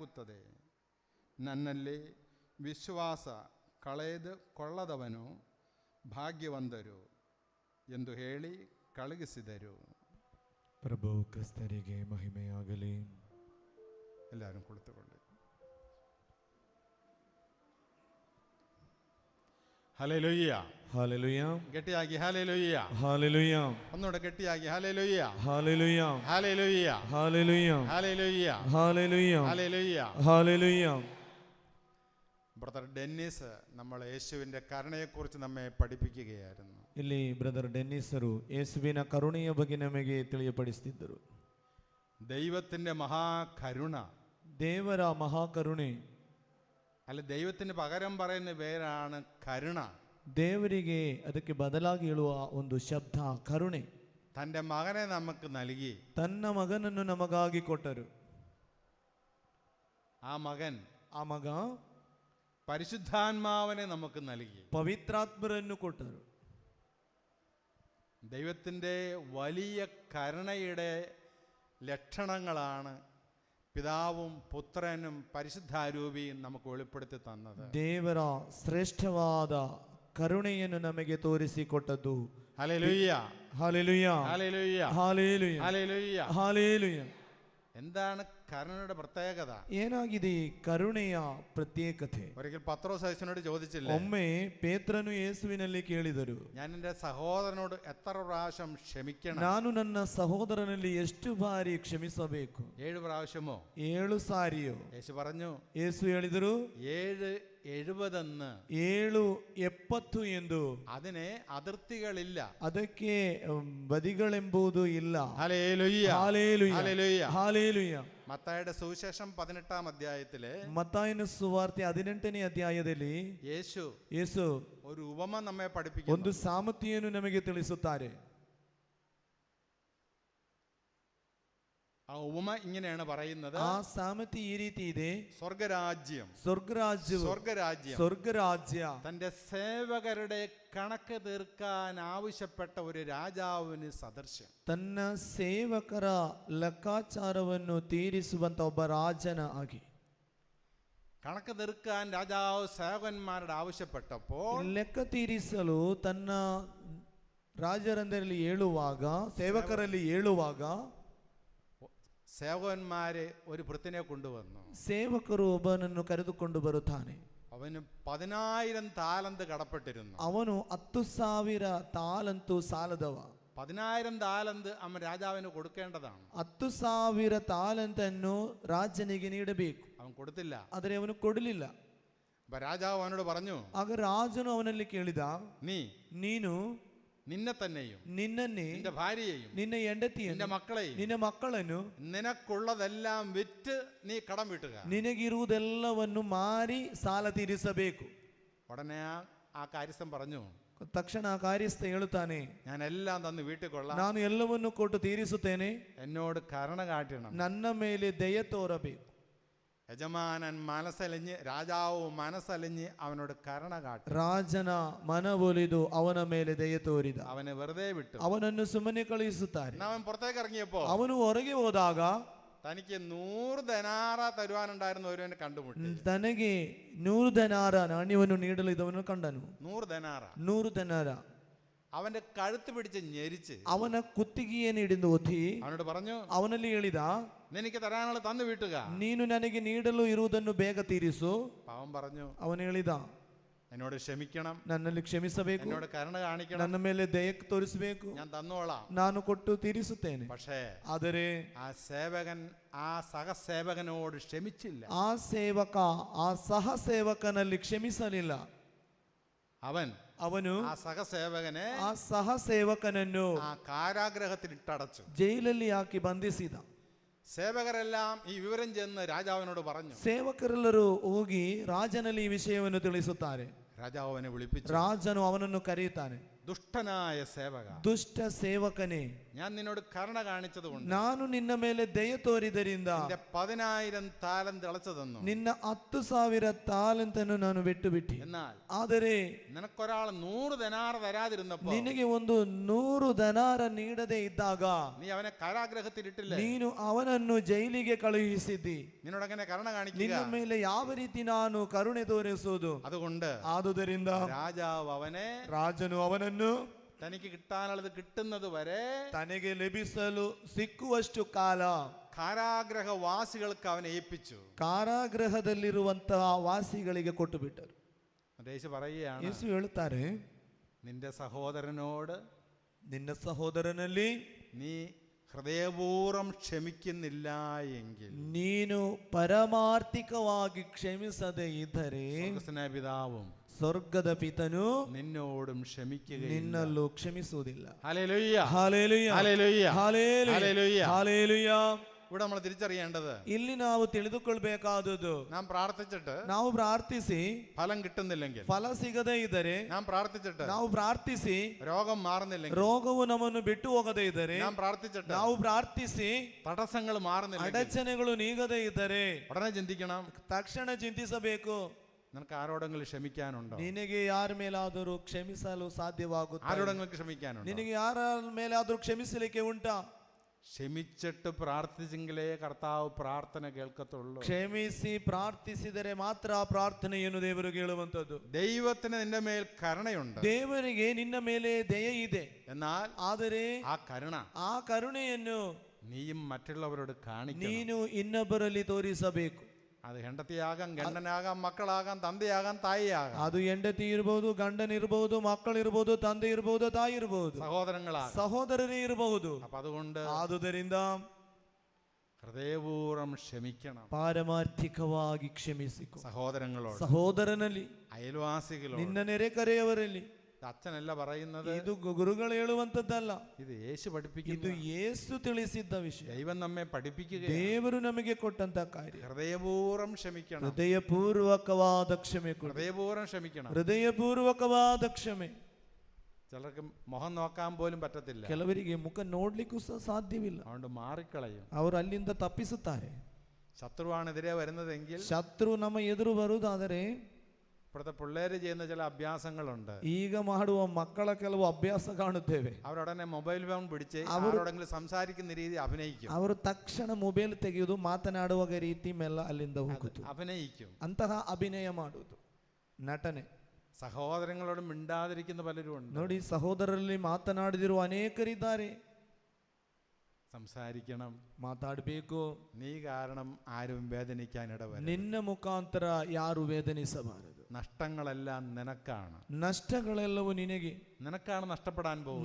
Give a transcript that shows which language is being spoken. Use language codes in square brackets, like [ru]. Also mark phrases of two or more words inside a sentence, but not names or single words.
[kn] ನನ್ನಲ್ಲಿ ವಿಶ್ವಾಸ ಕಳೆದುಕೊಳ್ಳದವನು ಭಾಗ್ಯವಂತರು ಎಂದು ಹೇಳಿ ಕಳುಹಿಸಿದರು. ಪ್ರಭು ಕ್ರಿಸ್ತರಿಗೆ ಮಹಿಮೆಯಾಗಲಿ. [ml] എല്ലാവരും ಕುಳಿತುಕೊಳ್ಳಿ. ഹല്ലേലൂയ. [kn] ಹಾಲೆಲೂಯ, ಗಟ್ಟಿಯಾಗಿ ಹಲ್ಲೆಲೂಯ. ಹಾಲೆಲೂಯ, [ml] ഒന്നുകൂടെ ಗಟ್ಟಿಯಾಗಿ ഹല്ലേലൂയ. [kn] ಹಾಲೆಲೂಯ, [ml] ഹല്ലേലൂയ. [kn] ಹಾಲೆಲೂಯ, [ml] ഹല്ലേലൂയ. [kn] ಹಾಲೆಲೂಯ, [ml] ഹല്ലേലൂയ. [kn] ಹಾಲೆಲೂಯ. [ml] ബ്രദർ ഡെന്നിസ് നമ്മൾ യേശുവിൻ്റെ കരുണയെക്കുറിച്ച് നമ്മെ പഠിപ്പിക്കുകയായിരുന്നു. [kn] ಇಲ್ಲಿ ಬ್ರದರ್ ಡೆನ್ನಿಸರು ಯೇಸುವಿನ ಕರುಣೆಯ ಬಗ್ಗೆ ನಮಗೆ ತಿಳಿಯಪಡಿಸುತ್ತಿದ್ದರು. [ml] ദൈവത്തിൻ്റെ മഹാകരുണ, [kn] ದೇವರ ಮಹಾಕರುಣೆ, [ml] അല്ല ദൈവത്തിന് പകരം പറയുന്ന പേരാണ് കരുണ. [kn] ದೇವರಿಗೆ ಅದಕ್ಕೆ ಬದಲಾಗಿ ಹೇಳುವ ಒಂದು ಶಬ್ದ ಕರುಣೆ. [ml] തൻ്റെ മകനെ നമുക്ക് നൽകി. [kn] ತನ್ನ ಮಗನನ್ನು ನಮಗಾಗಿ ಕೊಟ್ಟರು. [ml] ആ മകൻ, [kn] ಆ ಮಗ [ml] പരിശുദ്ധാത്മാവിനെ നമുക്ക് നൽകി. [kn] ಪವಿತ್ರಾತ್ಮರನ್ನು ಕೊಟ್ಟರು. [ml] ദൈവത്തിൻ്റെ വലിയ കരുണയുടെ ലക്ഷണങ്ങളാണ് പിതാവും പുത്രനും പരിശുദ്ധാരൂപിയും നമുക്ക് വെളിപ്പെടുത്തി തന്നത്. [kn] ದೇವರ ಶ್ರೇಷ್ಠವಾದ ಕರುಣೆಯನ್ನು ನಮಗೆ ತೋರಿಸಿಕೊಟ್ಟದ್ದು. [ml] ഹല്ലേലൂയ. [kn] ಹಾಲೆಲೂಯ, [ml] ഹല്ലേലൂയ. [kn] ಹಾಲೆಲೂಯ, [ml] ഹല്ലേലൂയ. [kn] ಹಾಲೆಲೂಯ. [ml] എന്താണ് കരുണയുടെ പ്രത്യേകത? [kn] ಏನಾಗಿದೆ ಈ ಕರುಣೆಯ ಪ್ರತ್ಯೇಕತೆ? [ml] ഒരിക്കൽ പത്രോസ് യേശുവിനോട് ചോദിച്ചില്ലേ, [kn] ಒಮ್ಮೆ ಪೇತ್ರನು ಯೇಸುವಿನಲ್ಲಿ ಕೇಳಿದರು, [ml] ഞാൻ എൻ്റെ സഹോദരനോട് എത്ര പ്രാവശ്യം ക്ഷമിക്കണം? [kn] ನಾನು ನನ್ನ ಸಹೋದರನಲ್ಲಿ ಎಷ್ಟು ಬಾರಿ ಕ್ಷಮಿಸಬೇಕು? [ml] 7 പ്രാവശ്യമോ? [kn] 7 ಸಾರಿಯೋ? [ml] യേശു പറഞ്ഞു, [kn] ಯೇಸು ಹೇಳಿದರು [ml] 7:70 [kn] 7:70 ಎಂದು. [ml] അതിന് അതിർത്തികളില്ല. [kn] ಅದಕ್ಕೆ ಬದಿಗಳೆಂಬುದು ಇಲ್ಲ. [ml] ഹല്ലേലൂയ. [kn] ಹಾಲೆಲೂಯ, [ml] ഹല്ലേലൂയ. [kn] ಹಾಲೆಲೂಯ. [ml] മത്തായിയുടെ സുവിശേഷം 18-ാം അധ്യായത്തില് [kn] ಮತ್ತಾಯನ ಸುವಾರ್ತೆ 18ನೇ ಅಧ್ಯಾಯದಲ್ಲಿ ಯೇಸು [ml] ഒരു ഉപമ നമ്മെ പഠിപ്പിക്കുന്നു. [kn] ಒಂದು ಸಾಮರ್ಥ್ಯವನ್ನು ನಮಗೆ ತಿಳಿಸುತ್ತಾರೆ. [ml] ആ ഉപമ ഇങ്ങനെയാണ് പറയുന്നത്. [kn] ಆ ಸಾಮರ್ಥ್ಯ ಈ ರೀತಿ ಇದೆ. [ml] സ്വർഗരാജ്യം തന്റെ സേവകരുടെ കണക്ക് തീർക്കാൻ ആവശ്യപ്പെട്ട ഒരു രാജാവിന് സദൃശ്യം. [kn] ತನ್ನ ಸೇವಕರ ಲೆಕ್ಕಾಚಾರವನ್ನು ತೀರಿಸುವಂತ ಒಬ್ಬ ರಾಜನ ಆಗಿ. [ml] കണക്ക് തീർക്കാൻ രാജാവ് സേവകന്മാരുടെ ആവശ്യപ്പെട്ടപ്പോൾ, [kn] ಲೆಕ್ಕ ತೀರಿಸಲು ತನ್ನ ರಾಜರಂದರಲ್ಲಿ ಹೇಳುವಾಗ, ಸೇವಕರಲ್ಲಿ ಹೇಳುವಾಗ, [ml] സേവകന്മാരെ ഒരു ഭൃത്യനെ കൊണ്ടുവന്നു. [kn] ಸೇವಕರು ಒಬ್ಬನನ್ನು ಕರೆದುಕೊಂಡು ಬರುತ್ತಾನೆ. [ml] അവന് 10,000 താലന്ത് കടപ്പെട്ടിരുന്നു. [kn] ಅವನು 10,000 ತಾಲಂತು ಸಾಲದವ. [ml] 10,000 താലന്ത് അവൻ രാജാവിന് കൊടുക്കേണ്ടതാണ്. [kn] 10,000 ತಾಲಂತನ್ನು ರಾಜನಿಗೆ ನೀಡಬೇಕು. [ml] അവൻ കൊടുത്തില്ല. [kn] ಆದರೆ ಅವನು ಕೊಡಲಿಲ್ಲ. [ml] അപ്പൊ രാജാവ് അവനോട് പറഞ്ഞു, [kn] ಆಗ ರಾಜನು ಅವನಲ್ಲಿ ಕೇಳಿದ, ನೀನು [ml] നിന്നെ തന്നെയും [kn] ನಿನ್ನನ್ನೇ, [ml] നിന്റെ ഭാര്യയെയും [kn] ನಿನ್ನ ಹೆಂಡತಿಯನ್ನು, [ml] നിന്റെ മക്കളെയും, [kn] ನಿನ್ನ ಮಕ್ಕಳನ್ನು, [ml] നിനക്കുള്ളതെല്ലാം വിറ്റ് നീ കടം വീട്ടുക. [kn] ನಿನಗಿರುವುದೆಲ್ಲವನ್ನು ಮಾರಿ ಸಾಲ ತೀರಿಸಬೇಕು. [ml] ഉടനെ ആ കാര്യസ്ഥൻ പറഞ്ഞു, [kn] ತಕ್ಷಣ ಆ ಕಾರ್ಯಸ್ಥ ಹೇಳುತ್ತಾನೆ, [ml] ഞാൻ എല്ലാം തന്ന് വീട്ടിൽ കൊള്ളാം, [kn] ನಾನು ಎಲ್ಲವನ್ನು ಕೊಟ್ಟು ತೀರಿಸುತ್ತೇನೆ, [ml] എന്നോട് കരുണ കാട്ടണം. [kn] ನನ್ನ ಮೇಲೆ ದಯೆ ತೋರಬೇಕು. [ml] യജമാനൻ മനസ്സലിഞ്ഞ്, രാജാവ് മനസ്സലിഞ്ഞ് അവനോട് കരുണ കാട്ടി. [kn] ರಾಜನ ಮನವೊಲಿದು ಅವನ ಮೇಲೆ ದಯೆ ತೋರಿದ. [ml] അവനെ വെറുതെ വിട്ടു. [kn] ಅವನನ್ನು ಸುಮ್ಮನೆ ಕಳುಹಿಸುತ್ತಾರೆ. [ml] അവൻ പുറത്തേക്ക് ഇറങ്ങിയപ്പോ [kn] ಅವನು ಹೊರಗೆ ಹೋದಾಗ [ml] തനിക്ക് 100 ധനാറ തരുവാനുണ്ടായിരുന്ന ഒരുവനെ കണ്ടുമുട്ടി. [kn] ತನಗೆ 100 ಧನಾರ ನಾಣ್ಯವನ್ನು ನೀಡಲು ಇದವನ್ನು ಕಂಡನು. [ml] 100 ധനാറ. [kn] 100 ಧನಾರ. [ml] അവന്റെ കഴുത്ത് പിടിച്ച് ഞെരിച്ച് [kn] ಅವನ ಕುತ್ತಿಗೆಯನ್ನು ಹಿಡಿದು ಒತ್ತಿ [ml] അവനോട് പറഞ്ഞു, [kn] ಅವನಲ್ಲಿ ಹೇಳಿದ, [ml] നിനക്ക് തരാനുള്ള തന്നു വീട്ടുക. [kn] ನೀನು ನನಗೆ ನೀಡಲು ಇರುವುದನ್ನು ಬೇಗ ತೀರಿಸು. [ml] പാവം പറഞ്ഞു, [kn] ಅವನು ಹೇಳಿದ, [ml] എന്നോട് ക്ഷമിക്കണം, [kn] ನನ್ನಲ್ಲಿ ಕ್ಷಮಿಸಬೇಕು, [ml] എന്നോട് കരുണ കാണിക്കണം, [kn] ನನ್ನ ಮೇಲೆ ದಯೆ ತೋರಿಸಬೇಕು, [ml] ഞാൻ തന്നോളാം. [kn] ನಾನು ಕೊಟ್ಟು ತೀರಿಸುತ್ತೇನೆ. [ml] പക്ഷേ [kn] ಆದರೆ [ml] ആ സേവകൻ ആ സഹസേവകനോട് ക്ഷമിച്ചില്ല. [kn] ಆ ಸೇವಕ ಆ ಸಹ ಸೇವಕನಲ್ಲಿ ಕ್ಷಮಿಸಲಿಲ್ಲ. ಅವನು [ml] ആ സഹസേവകനെ [kn] ಆ ಸಹ ಸೇವಕನನ್ನು [ml] ആ കാരാഗ്രഹത്തിൽ ഇട്ടടച്ചു. [kn] ಜೈಲಲ್ಲಿ ಹಾಕಿ ಬಂಧಿಸಿದ. [ml] സേവകരെല്ലാം ഈ വിവരം ചെന്ന് രാജാവിനോട് പറഞ്ഞു. [kn] ಸೇವಕರೆಲ್ಲರೂ ಹೋಗಿ ರಾಜನಲ್ಲಿ ಈ ವಿಷಯವನ್ನು ತಿಳಿಸುತ್ತಾರೆ. [ml] രാജാവ് അവനെ വിളിപ്പിച്ചു. [kn] ರಾಜನು ಅವನನ್ನು ಕರೆಯುತ್ತಾನೆ. [ml] ദുഷ്ടനായ സേവക, [kn] ದುಷ್ಟ ಸೇವಕನೇ, [ml] ഞാൻ നിന്നോട് കരുണ കാണിച്ചതുകൊണ്ട് [kn] ನಾನು ನಿನ್ನ ಮೇಲೆ ದಯೆ ತೋರಿದರಿಂದ [ml] നിന്റെ 10,000 താലന്ത് ഇളച്ചു തന്നു. [kn] ನಿನ್ನ 10,000 ತಾಲಂತನ್ನು ನಾನು ಬಿಟ್ಟು ಬಿಟ್ಟೆ. [ml] എന്നാൽ [kn] ಆದರೆ [ml] നിനക്കൊരാൾ 100 ദിനാർ തരാതിരുന്നപ്പോൾ, [kn] ನಿನಗೆ ಒಂದು 100 ದನಾರ ನೀಡದೆ ಇದ್ದಾಗ [ml] നീ അവനെ കാരാഗ്രഹത്തിലിട്ടില്ലേ? [kn] ನೀನು ಅವನನ್ನು ಜೈಲಿಗೆ ಕಳುಹಿಸಿದ್ದಿ. [ml] നിന്നോട് അങ്ങനെ കരുണ കാണിക്കുക. [kn] ನಿನ್ನ ಮೇಲೆ ಯಾವ ರೀತಿ ನಾನು ಕರುಣೆ ತೋರಿಸುವುದು? [ml] അതുകൊണ്ട് [kn] ಆದುದರಿಂದ [ml] രാജാവ് അവനെ, [kn] ರಾಜನು ಅವನನ್ನು [ml] തനിക്ക് കിട്ടാനുള്ളത് കിട്ടുന്നത് വരെ [kn] ತನಗೆ ಲಭಿಸಲು ಸಿಕ್ಕುವಷ್ಟು ಕಾಲ [ml] കാരാഗ്രഹവാസികൾക്ക് അവനെ ഏൽപ്പിച്ചു. [kn] ಕಾರಾಗೃಹದಲ್ಲಿರುವಂತಹ ವಾಸಿಗಳಿಗೆ ಕೊಟ್ಟು ಬಿಟ್ಟರು. [ml] യേശു പറയുകയാണ്, [kn] ಯೇಸು ಹೇಳುತ್ತಾರೆ, [ml] നിന്റെ സഹോദരനോട് [kn] ನಿನ್ನ ಸಹೋದರನಲ್ಲಿ [ml] നീ ഹൃദയപൂർവ്വം ക്ഷമിക്കുന്നില്ല എങ്കിൽ [kn] ನೀನು ಪರಮಾರ್ಥಿಕವಾಗಿ ಕ್ಷಮಿಸದೆ ಇದ್ದರೆ [ml] സ്വർഗ്ഗസ്ഥനായ പിതാവും [kn] ಸ್ವರ್ಗದ ಪಿತನು [ml] നിന്നോടും ക്ഷമിക്കുകയില്ല. [kn] ನಿನ್ನಲ್ಲೂ ಕ್ಷಮಿಸುವುದಿಲ್ಲ. [ml] ഹല്ലേലൂയ, [kn] ಹಾಲೆಲೂಯ, [ml] ഹല്ലേലൂയ, [kn] ಹಾಲೆಲೂಯ, [ml] ഹല്ലേലൂയ. [kn] ಹಾಲೆಲೂಯ. [ml] ഇവിടെ നമ്മൾ തിരിച്ചറിയേണ്ടത്, [kn] ಇಲ್ಲಿ ನಾವು ತಿಳಿದುಕೊಳ್ಬೇಕಾದದ್ದು, [ml] നാം പ്രാർത്ഥിച്ചിട്ട് [kn] ನಾವು ಪ್ರಾರ್ಥಿಸಿ [ml] ഫലം കിട്ടുന്നില്ലെങ്കിൽ, [kn] ಫಲ ಸಿಗದೇ ಇದ್ದರೆ, [ml] നാം പ്രാർത്ഥിച്ചിട്ട് [kn] ನಾವು ಪ್ರಾರ್ಥಿಸಿ [ml] രോഗം മാറുന്നില്ലെങ്കിൽ, [kn] ರೋಗವು ನಮ್ಮನ್ನು ಬಿಟ್ಟು ಹೋಗದೇ ಇದ್ದರೆ, [ml] നാം പ്രാർത്ഥിച്ചിട്ട് [kn] ನಾವು ಪ್ರಾರ್ಥಿಸಿ [ml] തടസ്സങ്ങൾ മാറുന്നില്ലെങ്കിൽ, [kn] ಅಡಚಣೆಗಳು ನೀಗದೇ ಇದ್ದರೆ [ml] ഉടനെ ചിന്തിക്കണം, [kn] ತಕ್ಷಣ ಚಿಂತಿಸಬೇಕು, [ml] നിനക്ക് ആരോടെങ്കിലും ക്ഷമിക്കാനുണ്ടോ? [kn] ನಿನಗೆ ಯಾರ ಮೇಲಾದರೂ ಕ್ಷಮಿಸಲು ಸಾಧ್ಯವಾಗುತ್ತೆ? [ml] ആരോടെങ്കിലും ക്ഷമിക്കാനുണ്ടോ? [kn] ನಿನಗೆ ಯಾರ ಮೇಲಾದರೂ ಕ್ಷಮಿಸಲಿಕ್ಕೆ ಉಂಟಾ? [ml] ക്ഷമിച്ചിട്ട് പ്രാർത്ഥിച്ചെങ്കിലേ കർത്താവ് പ്രാർത്ഥന കേൾക്കത്തുള്ളൂ. [kn] ಕ್ಷಮಿಸಿ ಪ್ರಾರ್ಥಿಸಿದರೆ ಮಾತ್ರ ಪ್ರಾರ್ಥನೆಯನ್ನು ದೇವರು ಕೇಳುವಂತದ್ದು. [ml] ദൈവത്തിന് നിന്റെ മേൽ കരുണയുണ്ട്, [kn] ದೇವರಿಗೆ ನಿನ್ನ ಮೇಲೆ ದಯೆ ಇದೆ. [ml] എന്നാൽ [kn] ಆದರೆ [ml] ആ കരുണ [kn] ಆ ಕರುಣೆಯನ್ನು [ml] നീയും മറ്റുള്ളവരോട് കാണിക്കണം. [kn] ನೀನು ಇನ್ನೊಬ್ಬರಲ್ಲಿ ತೋರಿಸಬೇಕು. [ml] അത് ಹೆಂಡತಿಯಾകാം, ಗಂಡನಾകാം, മക്കളാകാം, ತಂದೆಯಾകാം, ತಾಯಿಯಾകാം, [kn] ಅದು ಹೆಂಡತಿ ಇರಬಹುದು, ಗಂಡನಿರಬಹುದು, ಮಕ್ಕಳಿರಬಹುದು, ತಂದೆ ಇರಬಹುದು, ತಾಯಿ ಇರಬಹುದು, [ml] സഹോദരങ്ങളാകാം, [kn] ಸಹೋದರರೇ ಇರಬಹುದು. [ml] അപ്പൊ അതുകൊണ്ട് [kn] ಆದುದರಿಂದ [ml] ഹൃദയപൂർവ്വം ക്ഷമിക്കണം. [kn] ಪಾರಮಾರ್ಥಿಕವಾಗಿ ಕ್ಷಮಿಸಿಕೊ [ml] സഹോദരങ്ങളോട്, [kn] ಸಹೋದರನಲ್ಲಿ, [ml] അയൽവാസികളോട്. [kn] ನಿನ್ನ ನೆರೆಕರೆಯವರಲ್ಲಿ. [ml] അച്ഛനല്ല പറയുന്നത്, [kn] ಇದು ಗುರುಗಳು ಹೇಳುವಂತದ್ದಲ್ಲ, [ml] ഇത് യേശു [kn] ಇದು [ml] പഠിപ്പിക്കുന്നു. [kn] ಯೇಸು ತಿಳಿಸಿದ್ದ ವಿಷಯ. [ml] ദൈവം നമ്മെ പഠിപ്പിക്കുക. [kn] ದೇವರು ನಮಗೆ ಕೊಟ್ಟಂತ ಕಾರ್ಯ. [ml] ഹൃദയപൂർവ്വം ക്ഷമിക്കണം, [kn] ಹೃದಯಪೂರ್ವಕವಾದ ಕ್ಷಮೆ ಕೊಡು. [ml] ഹൃദയപൂർവ്വം ക്ഷമിക്കണം. [kn] ಹೃದಯಪೂರ್ವಕವಾದ ಕ್ಷಮೆ. [ml] ചിലർക്ക് മുഖം നോക്കാൻ പോലും പറ്റത്തില്ല, [kn] ಕೆಲವರಿಗೆ ಮುಖ ನೋಡ್ಲಿಕ್ಕೂ ಸಹ ಸಾಧ್ಯವಿಲ್ಲ, [ml] അതുകൊണ്ട് മാറിക്കളയും. [kn] ಅವರು ಅಲ್ಲಿಂದ ತಪ್ಪಿಸುತ್ತಾರೆ. [ml] ശത്രുവാണെതിരെ വരുന്നതെങ്കിൽ, [kn] ಶತ್ರು ನಮ್ಮ ಎದುರು ಬರುವುದಾದರೆ, [ml] ഇപ്പോഴത്തെ പിള്ളേര് ചെയ്യുന്ന ചില അഭ്യാസങ്ങളുണ്ട്. [kn] ಈಗ ಮಾಡುವ ಮಕ್ಕಳ ಕೆಲವು ಅಭ್ಯಾಸ ಕಾಣುತ್ತೇವೆ. [ml] അവരുടനെ മൊബൈൽ ഫോൺ പിടിച്ച് അവരോടെങ്കിലും സംസാരിക്കുന്ന രീതി അഭിനയിക്കും. [kn] ಅವರು ತಕ್ಷಣ ಮೊಬೈಲ್ ತೆಗೆಯುವುದು, ಮಾತನಾಡುವ ರೀತಿ ಮೆಲ್ಲ ಅಲ್ಲಿಂದ ಹೋಗುವುದು, [ml] അഭിനയിക്കും. [kn] ಅಂತಹ ಅಭಿನಯ ಮಾಡುವುದು, ನಟನೆ. [ml] സഹോദരങ്ങളോട് മിണ്ടാതിരിക്കുന്ന പലരും ഉണ്ട്. [kn] ನೋಡಿ, ಸಹೋದರರಲ್ಲಿ ಮಾತನಾಡಿದಿರುವ ಅನೇಕರಿದ್ದಾರೆ. [ml] സംസാരിക്കണം, [kn] ಮಾತಾಡಬೇಕು. [ml] നീ കാരണം ആരും വേദനിക്കാൻ ഇടവരും. [kn] ನಿನ್ನ ಮುಖಾಂತರ ಯಾರು ವೇದನಿಸಬಾರದು. [ml] നഷ്ടങ്ങളെല്ലാം നിനക്കാണ്, [kn] ನಷ್ಟಗಳೆಲ್ಲವೂ ನಿನಗೆ, [ml] നിനക്കാണ് നഷ്ടപ്പെടാൻ പോകുന്നത്.